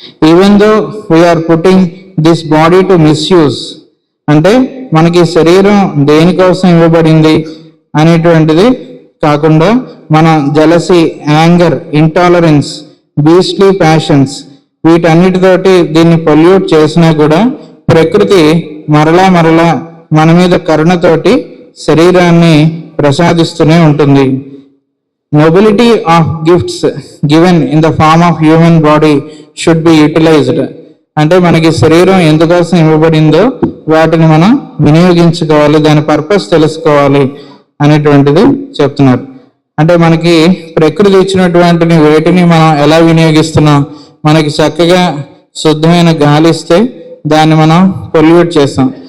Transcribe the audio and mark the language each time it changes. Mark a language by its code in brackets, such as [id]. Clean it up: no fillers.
[en] even though we are putting this body to misuse, [te] అంటే మనకి శరీరం దేనికోసం ఇవ్వబడింది అనేటువంటిది కాకుండా మన [en] jealousy, anger, intolerance, beastly passions [te] వీటన్నిటితోటి దీన్ని పొల్యూట్ చేసినా కూడా ప్రకృతి మరలా మన మీద కరుణతోటి శరీరాన్ని ప్రసాదిస్తూనే ఉంటుంది. [en] Nobility of gifts given in the form of human body should be utilized. [te] అంటే మనకి శరీరం ఎందుకోసం ఇవ్వబడిందో వాటిని మనం వినియోగించుకోవాలి, దాని పర్పస్ తెలుసుకోవాలి అనేటువంటిది చెప్తున్నారు. అంటే మనకి ప్రకృతి ఇచ్చినటువంటి వేటిని మనం ఎలా వినియోగిస్తున్నాం? మనకి చక్కగా శుద్ధమైన గాలి ఇస్తే దాన్ని మనం పొల్యూట్ చేస్తాం.